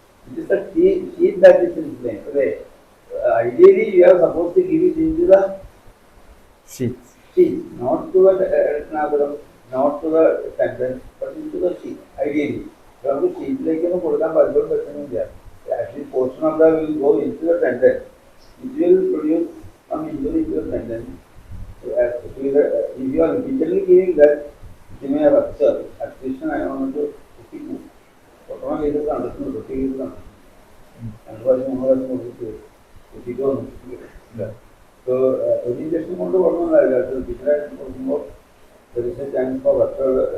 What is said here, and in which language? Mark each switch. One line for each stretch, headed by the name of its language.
English: It is the sheath that is inflamed. Okay. Ideally, you are supposed to give it into the sheath. Sheath, not to the not to the tendon, but into the sheath. Ideally.
Malayalam: നമുക്ക് ഷീറ്റിലേക്കൊന്നും കൊടുക്കാൻ പലപ്പോഴും പറ്റുന്നില്ല.
English: Actually, portion of that will go into the tendon. It will produce some injury to the tendon. If you are repeatedly giving that, it may rupture.
Malayalam: Attrition ആയതുകൊണ്ട് കുട്ടിക്കൂ. പൊട്ടണ case കണ്ടിട്ടുണ്ട്, കുട്ടി case കണ്ടിട്ടുണ്ട്. 2 പ്രാവശ്യം 3 പ്രാവശ്യം കൊടുത്തിട്ട് കുട്ടിക്കൊന്നും. സോ ഒരു ഇഞ്ചക്ഷൻ കൊണ്ട് കൊടുക്കുന്നതല്ല, റിപ്പീറ്റഡായിട്ട് കൊടുക്കുമ്പോൾ
English: there is a chance for rupture.